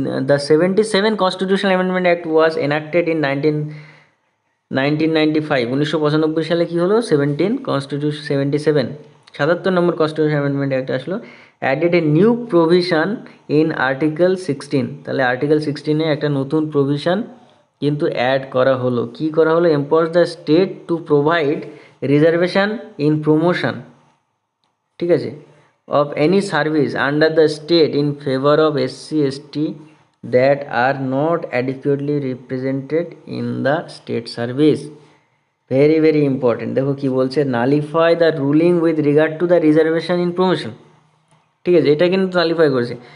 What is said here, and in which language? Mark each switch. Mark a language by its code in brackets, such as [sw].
[en] the 77 constitutional amendment act was enacted in 1995, [bn] 1995 সালে কী হলো, 77 নম্বর constitution amendment act আসলো। [en] added a new provision in article 16, [bn] তাহলে article 16-এ একটা নতুন প্রভিশন কিন্তু অ্যাড করা হলো। কী করা হলো, [en] empowers the state to provide reservation in promotion, [bn] ঠিক আছে, [en] of any service under the state in favor of SC/ST that are not adequately represented in the state service. Very very important. [bn] দেখো কি বলছে, [en] nullify the ruling with regard to the reservation in promotion, [bn] ঠিক আছে, এটা কিন্তু nullify করেছে।